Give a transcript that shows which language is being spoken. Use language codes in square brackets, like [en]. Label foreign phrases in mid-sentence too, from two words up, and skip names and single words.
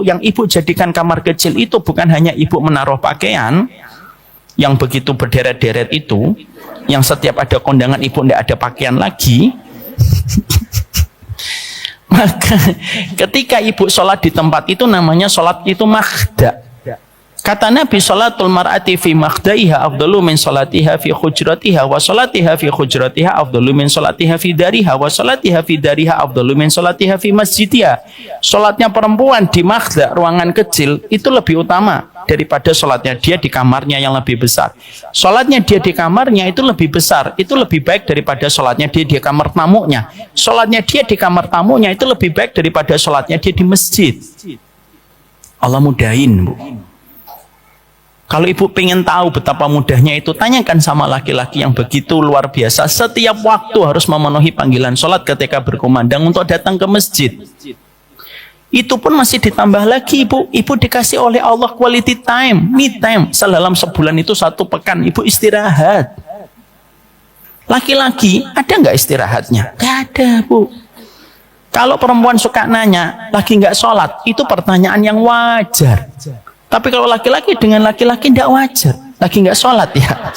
[id] Yang ibu jadikan kamar kecil itu bukan hanya ibu menaruh pakaian yang begitu berderet-deret itu, yang setiap ada kondangan ibu tidak ada pakaian lagi. Maka ketika ibu sholat di tempat itu, namanya sholat itu makhda. Kata Nabi, [ar] صلاة المرأة في مخدعها أفضل من صلاتها في حجرتها وصلاتها في حجرتها أفضل من صلاتها في دارها وصلاتها في دارها أفضل من صلاتها في مسجدها. [id] Sholatnya perempuan di makhda, ruangan kecil, itu lebih utama daripada sholatnya dia di kamarnya yang lebih besar. Sholatnya dia di kamarnya itu lebih besar, itu lebih baik daripada sholatnya dia di kamar tamunya. Sholatnya dia di kamar tamunya itu lebih baik daripada sholatnya dia di masjid. Allah mudahin, Bu. Kalau ibu pengen tahu betapa mudahnya itu, tanyakan sama laki-laki yang begitu luar biasa, setiap waktu harus memenuhi panggilan sholat ketika berkumandang untuk datang ke masjid. Itu pun masih ditambah lagi, ibu. Ibu dikasih oleh Allah [en] quality time, me time. [id] Dalam sebulan itu 1 pekan, ibu istirahat. Laki-laki ada nggak istirahatnya? Nggak ada, Bu. Kalau perempuan suka nanya, lagi nggak sholat, itu pertanyaan yang wajar. Tapi kalau laki-laki dengan laki-laki tidak wajar, lagi nggak sholat ya.